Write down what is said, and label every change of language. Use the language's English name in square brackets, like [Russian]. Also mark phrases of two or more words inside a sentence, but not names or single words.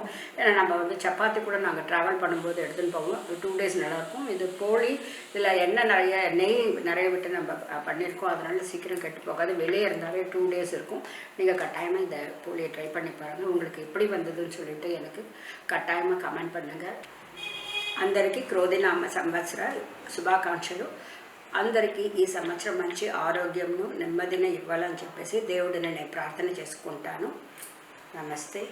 [Tamil] ஏன்னா நம்ம வந்து சப்பாத்தி கூட நாங்கள் ட்ராவல் பண்ணும்போது எடுத்துன்னு போவோம். 2 days நல்லாயிருக்கும். இது போலி, இதில் எண்ணெய் நிறைய நெய் நிறைய விட்டு நம்ம பண்ணியிருக்கோம். அதனால் சீக்கிரம் கெட்டு போகாது. வெளியே இருந்தாவே 2 days இருக்கும். நீங்கள் கட்டாயமாக இந்த போலியை ட்ரை பண்ணி பாருங்கள். உங்களுக்கு எப்படி வந்ததுன்னு சொல்லிட்டு எனக்கு கட்டாயமாக கமெண்ட் பண்ணுங்கள். [Telugu] అందరికీ క్రోధినామ సంవత్సర శుభాకాంక్షలు. అందరికీ ఈ సంవత్సరం మంచి ఆరోగ్యంను నెమ్మదిని ఇవ్వాలని చెప్పేసి దేవుడిని నేను ప్రార్థన చేసుకుంటాను. నమస్తే.